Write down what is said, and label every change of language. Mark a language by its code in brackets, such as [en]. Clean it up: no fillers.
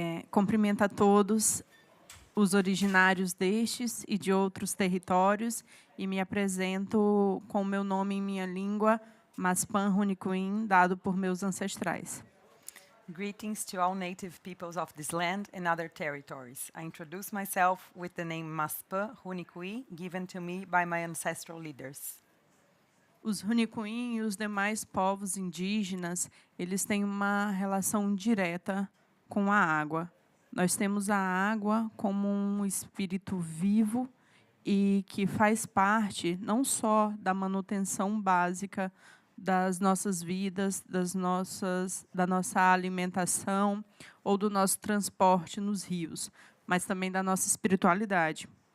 [pt] Cumprimento a todos os originários destes e de outros territórios e me apresento com o meu nome em minha língua, Maspan Huniquin, dado por meus ancestrais. [en] Greetings to all native peoples of this land and other territories. I introduce myself with the name Maspa Huniqui, given to me by my ancestral leaders. [pt] Os Huniquin e os demais povos indígenas, eles têm uma relação direta com a água. Nós temos a água como um espírito vivo e que faz parte não só da manutenção básica das nossas vidas, da nossa alimentação ou do nosso transporte nos rios, mas também da nossa espiritualidade.